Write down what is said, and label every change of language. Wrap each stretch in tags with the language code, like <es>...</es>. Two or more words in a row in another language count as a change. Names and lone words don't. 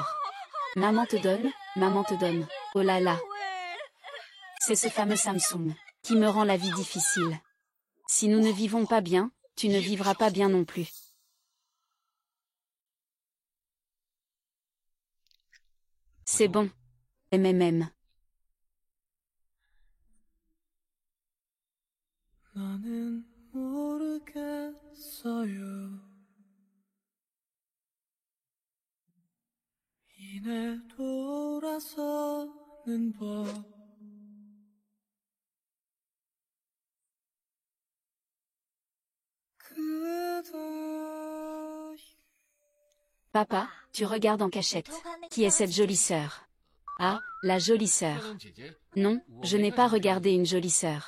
<fr>Maman te donne, maman te donne. Oh là là. C'est ce fameux Samsung qui me rend la vie difficile. Si nous ne vivons pas bien, tu ne vivras pas bien non plus. C'est bon. MMM.</fr> <ko>나는 모르겠어요. 이내 돌아서는 법.</ko> <fr>Papa, tu regardes en cachette. Qui est cette jolie sœur? Ah, la jolie sœur. Non, je n'ai pas regardé une jolie sœur.</fr>